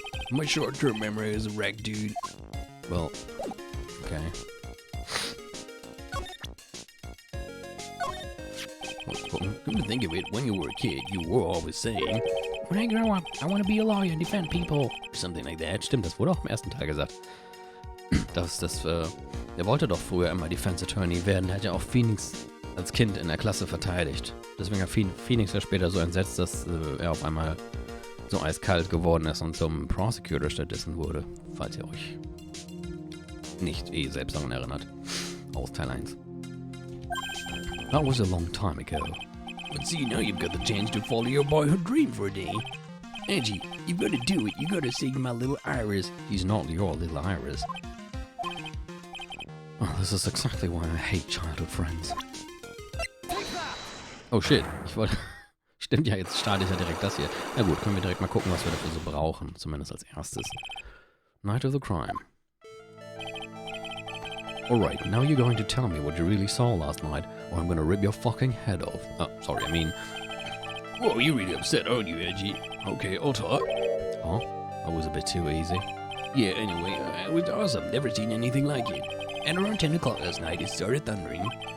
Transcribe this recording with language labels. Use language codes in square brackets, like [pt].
[en] My short-term memory is a wreck, dude. Well, okay. Come to think of it, when you were a kid, you were always saying, When I grow up, I want to be a lawyer and defend people. something like that. [de] Stimmt, das wurde auch im ersten Teil gesagt. Er wollte doch früher immer Defense Attorney werden. Er hat ja auch Phoenix als Kind in der Klasse verteidigt. Deswegen hat Phoenix ja später so entsetzt, dass er auf einmal so eiskalt geworden ist und zum Prosecutor stattdessen wurde. Falls ihr euch nicht selbst daran erinnert. Aus Teil 1. [en] That was a long time ago. But see, now you've got the chance to follow your boyhood dream for a day. Edgy, you've got to do it. You got to save my little Iris. He's not your little Iris. Oh, this is exactly why I hate childhood friends. Oh shit, [de] ich wollte... Stimmt ja, jetzt starte ich ja direkt das hier. Na gut, können wir direkt mal gucken, was wir dafür so brauchen. Zumindest als erstes. [en] Night of the crime. Alright, now you're going to tell me what you really saw last night, or I'm gonna rip your fucking head off. Oh, sorry, I mean... Whoa, you're really upset, aren't you, Edgy? Okay, I'll talk. Huh? That was a bit too easy. Yeah, anyway, it was awesome. Never seen anything like it. And around 10 o'clock last night, it started thundering.